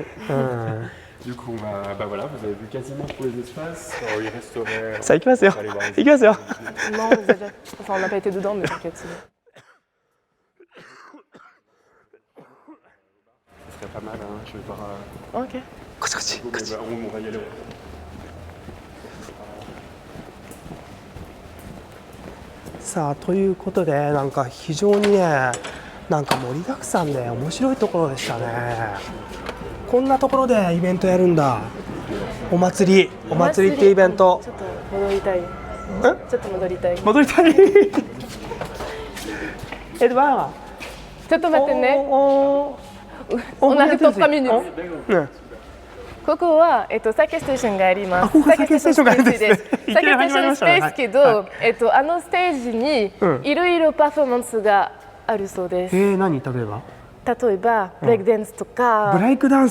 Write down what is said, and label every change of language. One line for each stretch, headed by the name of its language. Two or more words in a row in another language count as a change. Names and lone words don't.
French: Du coup, voilà, vous avez vu quasiment tous les espaces. Il resterait. Ça, il va Non, enfin, on n'a pas été dedans, mais t'inquiète. Ce serait pas mal, hein. Je vais voir. Ok. On va y aller.
Japanese: さあということでなんか非常にねなんか盛りだくさんで面白いところでしたね。こんなところでイベントやるんだ。お祭りっていうイベント。ちょっと戻りたい。ちょっと戻りたい。戻りたい。ちょっと待ってね。
French: On arrive dans 3 minutes.
Japanese: ここは酒ステーションがあります。ここ酒ステーションがあるんですね。酒ステーションスペースけど、あのステージにいろいろパフォーマンスがあるそうです。何例えば？例えばブレイクダンスとか。ブレイクダンス。